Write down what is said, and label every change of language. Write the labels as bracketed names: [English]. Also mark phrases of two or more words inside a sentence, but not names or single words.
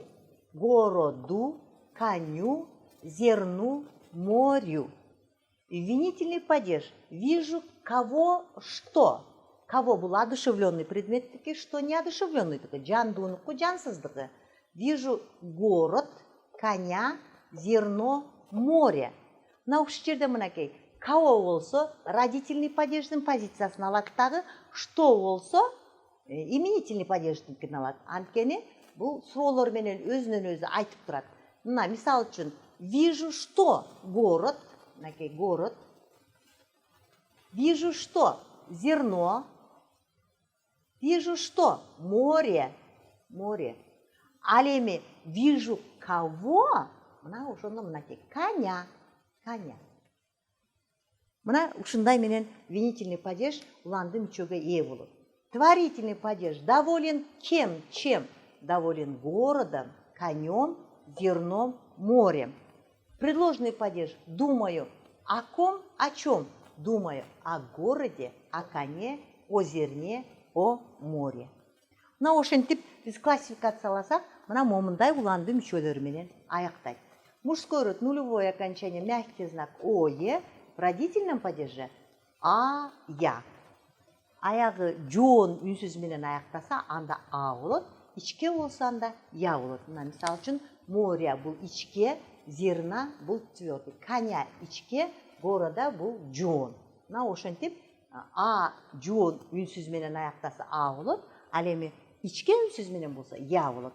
[Russian] Городу, коню, зерну, морю. Винительный падеж вижу кого что. Кого был одушевленный предмет, таки, что неодушевленный, таки, [Kyrgyz] жандууnuku, жансыздыгы. [Russian] Вижу город, коня, зерно, море. [Kyrgyz] Мына ушул жерде мынакей, кого болсо [Russian] родительный падеждин [Kyrgyz] позициясын алат дагы, что болсо [Russian] именительный падеждикин [Kyrgyz] алат. Анткени бул суроолор менен өзүнөн өзү айтып турат. Мына мисал үчүн, [Russian] вижу что город, мынакей город. Вижу что зерно. Вижу что море, море. [Kyrgyz] Ал эми [Russian] вижу кого, [Kyrgyz] мына ошондо мынакей коня, коня. Мына ушундай менен [Russian] винительный падеж [Kyrgyz] уланды мүчөгө ээ болот. [Russian] Творительный падеж доволен кем, чем? Доволен городом, конем, зерном, морем. Предложный падеж думаю о ком, о чем? Думаю о городе, о коне, о зерне, о море. [Kyrgyz] Мына ошентип биз классификацияласак, мына момундай уланды мүчөлөрү менен аяктайт. [Russian] Мужской род, нулевое окончание, мягкий знак ое, в родительном падеже а, я. [Kyrgyz] Аягы жоон үнсүз менен аяктаса, анда а болот, ичке болсо анда я болот. Мына мисал үчүн море бул ичке, зерна бул твердый, коня ичке, города бул жоон. Мына ошентип а жоон үнсүз менен аяктаса а болот, ал эми ичке үнсүз менен болсо я болот.